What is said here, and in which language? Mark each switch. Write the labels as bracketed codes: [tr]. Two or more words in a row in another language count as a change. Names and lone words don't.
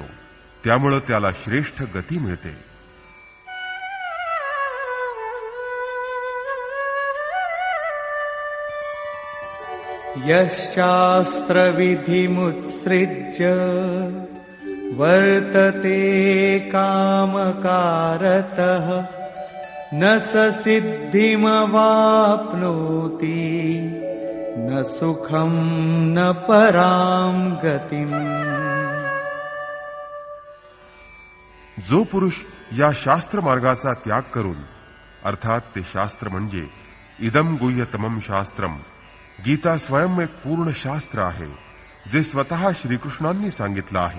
[mr] त्यामुळे त्याला श्रेष्ठ गती मिळते. [sa] यशास्त्रविधिमुत्सृज्य वर्तते कामकारतः न स सिद्धिमवाप्नोति न सुखं न परां गतिम्. [mr] जो पुरुष या शास्त्र मार्गाचा त्याग करून, अर्थात ते शास्त्र म्हणजे [sa] इदम गुह्यतमम शास्त्रम, [mr] गीता स्वयं एक पूर्ण शास्त्र आहे जे स्वतः श्रीकृष्णांनी सांगितलं आहे.